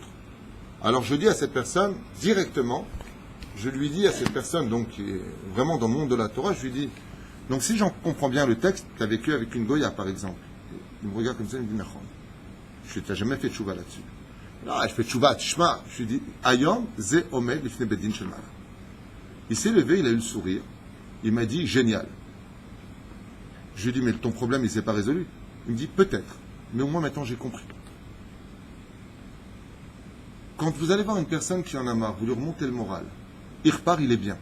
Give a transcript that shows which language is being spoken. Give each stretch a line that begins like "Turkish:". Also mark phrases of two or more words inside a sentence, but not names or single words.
French: Alors je dis à cette personne directement, je lui dis à cette personne donc qui est vraiment dans le monde de la Torah, je lui dis, donc si j'en comprends bien le texte, tu as vécu avec une Goya par exemple, il me regarde comme ça, il me dit Nachon, tu n'as jamais fait tchouva là-dessus. Non, je fais tchouva, tishma, je lui dis,
Hebrew: היום זה עומד לפני בדין של מלאך.
French: Il s'est levé, il a eu le sourire, il m'a dit génial. Je lui ai dit mais ton problème il ne s'est pas résolu. Il me dit peut-être, mais au moins maintenant j'ai compris. Quand vous allez voir une personne qui en a marre, vous lui remontez le moral, il repart, il est bien.